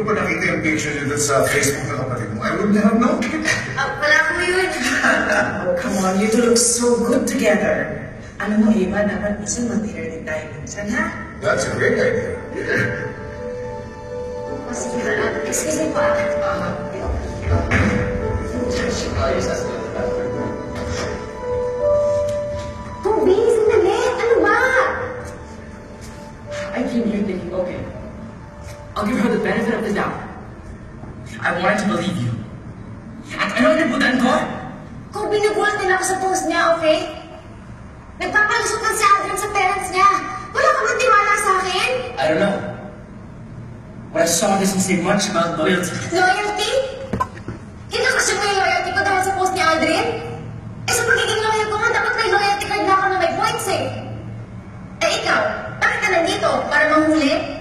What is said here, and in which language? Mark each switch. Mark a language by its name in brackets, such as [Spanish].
[Filipino] ko pa nakita yung picture niyo doon sa Facebook ng kapatid mo. [English] I wouldn't have known. [Filipino] Wala ko yun. [English] Oh, come on, you two look so good together. [Filipino] Ano mo, Eva, dapat minsan mag-dinner din tayo minsan, ha? [English] That's a great idea. Excuse me po. [Filipino] Toby, sandali. Ano ba? [English] I came here thinking, okay, I'll give her the benefit of the doubt. I wanted to believe you. [Filipino] At ano nabutan ko? Kung binubuhat nila ako sa post niya, okay? Nagpapalusutan si Adrian sa parents niya. Wala ka bang tiwala sa akin? [English] I don't know. What I saw doesn't say much about loyalty. Loyalty? [Filipino] Kinakasya mo yung loyalty ko dahil sa post ni Adrian? Eh sa pagiging loyal ko nga, dapat may loyalty card na ako na may points eh. Eh ikaw, bakit ka nandito? Para manghuli?